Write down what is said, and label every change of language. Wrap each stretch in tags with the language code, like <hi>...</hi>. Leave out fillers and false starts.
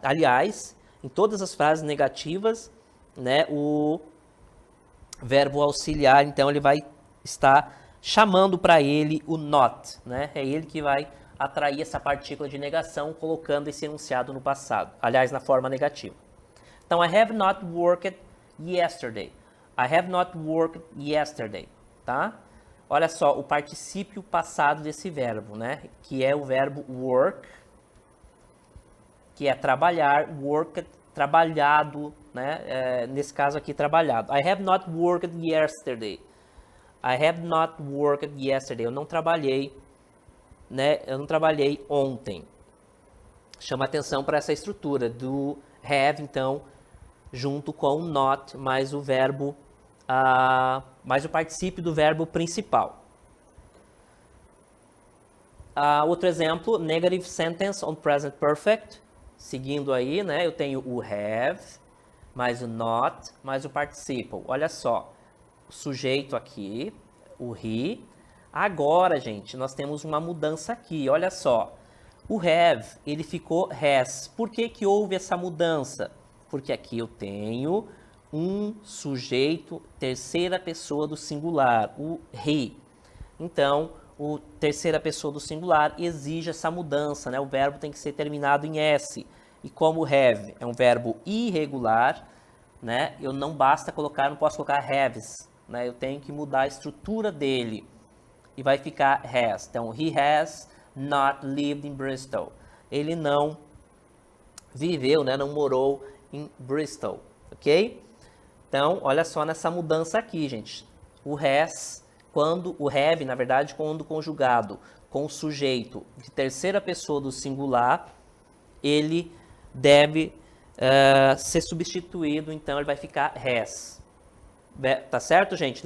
<pt>Aliás, em todas as frases negativas, né, o verbo auxiliar, então, ele vai estar chamando para ele o not, né? É ele que vai atrair essa partícula de negação, colocando esse enunciado no passado. Aliás, na forma negativa.</pt> <en>Então, I have not worked yesterday. I have not worked yesterday, tá?</en> <pt>Olha só, o particípio passado desse verbo, né? Que é o verbo work, que é trabalhar, worked, trabalhado, né? Nesse caso aqui, trabalhado.</pt> <en>I have not worked yesterday. I have not worked yesterday.</en> <pt>Eu não trabalhei, né? Eu não trabalhei ontem. Chama atenção para essa estrutura do have, então, junto com o not, mais o verbo, mais o particípio do verbo principal. Outro exemplo,</pt> <en>negative sentence on present perfect.</en> <pt>Seguindo aí, né, eu tenho o have, mais o not, mais o participle. Olha só, o sujeito aqui, o he. Agora, gente, nós temos uma mudança aqui, olha só. O have, ele ficou has. Por que que houve essa mudança? Porque aqui eu tenho um sujeito, terceira pessoa do singular, o he. Então, o terceira pessoa do singular exige essa mudança, né? O verbo tem que ser terminado em S. E como have é um verbo irregular, né? Eu não posso colocar haves, né? Eu tenho que mudar a estrutura dele. E vai ficar has.</pt> <en>Então, he has not lived in Bristol.</en> <pt>Ele não viveu, né? Não morou em Bristol, ok? Então, olha só nessa mudança aqui, gente. O has, o have, na verdade, quando conjugado com o sujeito de terceira pessoa do singular, ele deve ser substituído, então ele vai ficar has. Tá certo, gente?</pt>